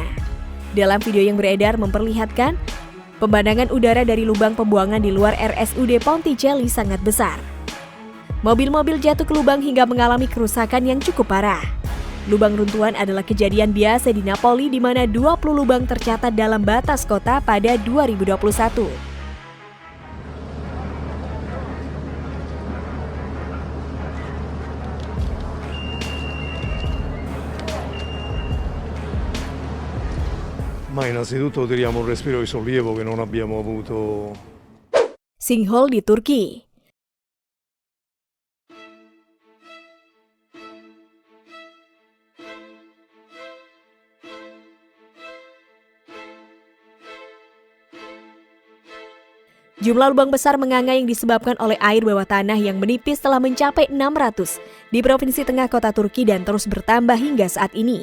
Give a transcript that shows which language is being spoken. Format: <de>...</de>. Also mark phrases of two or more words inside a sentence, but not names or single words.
<id>Dalam video yang beredar memperlihatkan pemandangan udara dari lubang pembuangan di luar RSUD Ponticelli sangat besar. Mobil-mobil jatuh ke lubang hingga mengalami kerusakan yang cukup parah. Lubang runtuhan adalah kejadian biasa di Napoli di mana 20 lubang tercatat dalam batas kota pada 2021.</id> <it>Ma innanzitutto tiriamo un respiro di sollievo che non abbiamo avuto.</it> <id>Sinkhole di Turki. Jumlah lubang besar menganga yang disebabkan oleh air bawah tanah yang menipis telah mencapai 600 di Provinsi Tengah Kota Turki dan terus bertambah hingga saat ini.</id>